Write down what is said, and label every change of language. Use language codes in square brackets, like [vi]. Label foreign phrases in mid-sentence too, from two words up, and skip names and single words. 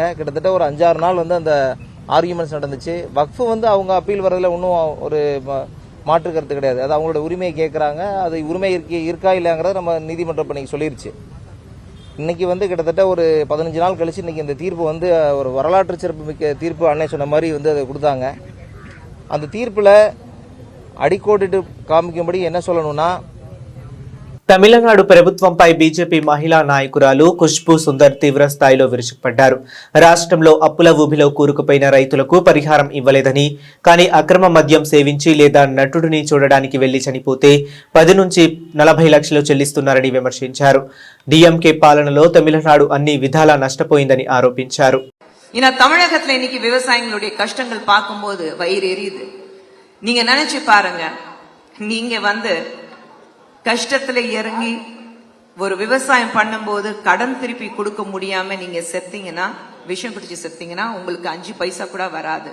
[ta] கிட்டத்தட்ட ஒரு 5-6 நாள் வந்து அந்த ஆர்கியூமெண்ட்ஸ் நடந்துச்சு. வக்ஃபு வந்து அவங்க அப்பீல் வரதில் இன்னும் ஒரு மாற்று கருத்து கிடையாது. அது அவங்களோட உரிமையை கேட்குறாங்க. அது உரிமை இருக்கா இல்லைங்கிறத நம்ம நீதிமன்றம் இன்னைக்கு சொல்லிருச்சு. இன்னைக்கு வந்து கிட்டத்தட்ட ஒரு 15 நாள் கழிச்சு இன்னைக்கு இந்த தீர்ப்பு வந்து ஒரு வரலாற்று சிறப்பு மிக்க தீர்ப்பு அன்னை சொன்ன மாதிரி வந்து அதை கொடுத்தாங்க. அந்த தீர்ப்பில் అడికోటిటు కామికంబడి என்ன சொல்லணும்னா [te] తమిళనాడు ప్రభుత్వంపై బీజేపీ మహిళా నాయకురాలు ఖుష్బూ సుందర్ తీవ్ర స్థాయిలో విరుచుకుపడ్డారు. రాష్ట్రంలో అప్పుల ఊబిలో కూరుకుపోయిన రైతులకు పరిహారం ఇవ్వలేదని, కానీ అక్రమ మద్యం సేవించి లేదా నటుడిని చూడడానికి వెళ్లి చనిపోతే 10 నుంచి 40 లక్షలు చెల్లిస్తున్నారని విమర్శించారు. డిఎంకే పాలనలో తమిళనాడు అన్ని విధాలా నష్టపోయిందని ఆరోపించారు. [ta] தமிழகத்துல இன்னைக்கு விவசாயிகளுடைய கஷ்டங்கள் பார்க்கும்போது வயிறு எரியுது. நீங்க நினைச்சு பாருங்க, நீங்க வந்து கஷ்டத்துல இறங்கி ஒரு விவசாயம் பண்ணும்போது கடன் திருப்பி கொடுக்க முடியாம நீங்க செத்தீங்கன்னா, விஷம் குடிச்சு செத்தீங்கன்னா உங்களுக்கு 5 பைசா கூட வராது.